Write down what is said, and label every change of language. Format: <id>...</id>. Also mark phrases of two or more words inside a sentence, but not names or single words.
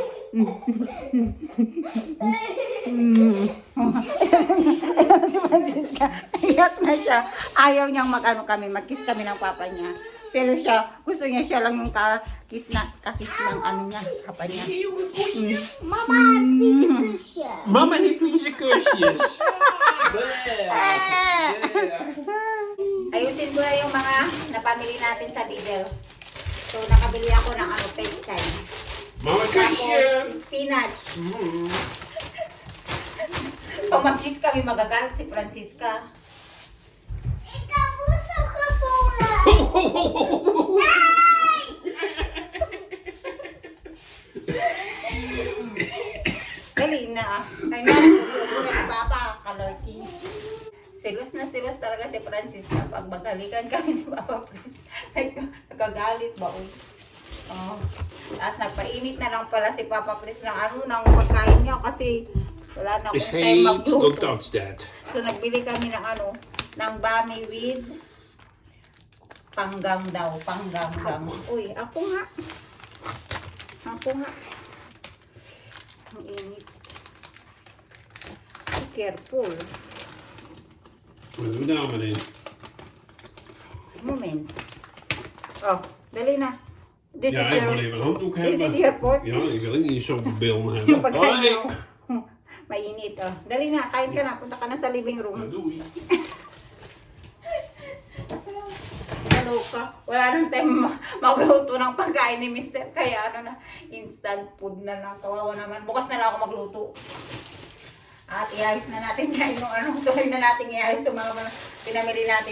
<tl>Si Francisca, iyak na siya. Ayaw niyang mag-ano kami, mag-kiss kami ng papa niya. Selos siya, gusto niya siya lang yung kakis ng ano niya, papa niya.</tl> <nl>Mama heeft vieze kusje. Mama heeft vieze kusjes.</nl> <tl>Ayusin ko na yung mga napamili natin sa Lidl. So, nakabili ako ng ano, pechay. Mama Tapos,</tl> <nl>kusje.</nl> <tl>spinach. Pag mag-kiss kami, magagalit si Francisca.</tl> <nl>Ik heb woensdag gevonden.</nl> <tl>Dali na ah. Kaya nga, nagpupupo na si Papa, kalorki. Silos talaga si Francisca. Pag magalikan kami ni Papa, please. Nagagalit ba? Oh. Tapos nagpainit na lang pala si Papa Pris ng ano, ng pagkain niya kasi wala na</tl> <nl>Is</nl> <tl>akong time</tl> <nl>heet,</nl> <tl>magluto.</tl> <en>don't touch that.</en> <tl>So nagbili kami ng ano, ng bami with panggang daw, panggang. Uy, ako nga. Ang init.</tl> <en>Be careful.</en> <nl>Wat doen we nou meneer? Moment.</nl> <tl>Oh, dali na.</tl> <en>This</en> <nl>Ja,</nl> <en>is</en> <nl>ik</nl> <en>your...</en> <nl>wil even een handdoek</nl> <en>This is</en> <nl>hebben.</nl> <en>your pork.</en> <nl>Ja, ik wil ook niet zo op beelden</nl> <tl>Yung</tl> <nl>hebben.</nl> <tl>pagkain</tl> <nl>Hoi.</nl> <tl>mo. Mainit, oh. Dali na, kain ka na. Punta ka na sa</tl> <en>living room.</en> <nl>Ja, doei.</nl> <tl>Hello ka. Wala nang time magluto ng pagkain ni Mister. Kaya ano na, instant food na lang. Kawawa naman. Bukas na lang ako magluto. At iayos na natin yan yung ano. Tuloy na natin iayos yung mga pinamili natin.</tl>